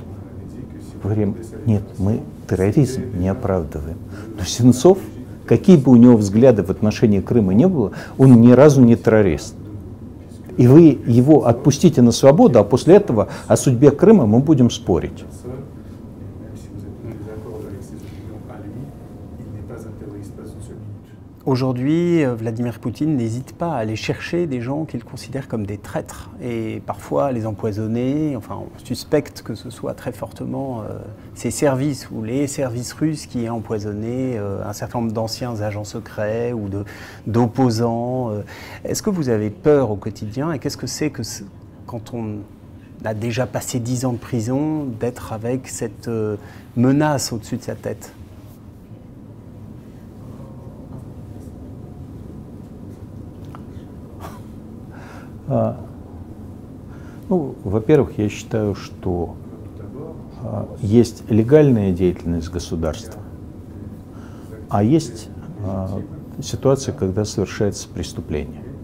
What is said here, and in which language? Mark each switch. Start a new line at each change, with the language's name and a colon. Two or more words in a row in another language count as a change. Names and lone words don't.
Russian: Мы говорим, нет, мы терроризм не оправдываем. Но Сенцов, какие бы у него взгляды в отношении Крыма не было, он ни разу не террорист. И вы его отпустите на свободу, а после этого о судьбе Крыма мы будем спорить.
French: Aujourd'hui, Vladimir Poutine n'hésite pas à aller chercher des gens qu'il considère comme des traîtres et parfois les empoisonner. Enfin, on suspecte que ce soit très fortement ses services ou les services russes qui aient empoisonné un certain nombre d'anciens agents secrets ou d'opposants. Est-ce que vous avez peur au quotidien et qu'est-ce que c'est que quand on a déjà passé 10 ans de prison d'être avec cette menace au-dessus de sa tête ?
Russian: Во-первых, я считаю, что есть легальная деятельность государства, а есть ситуация, когда совершается преступление.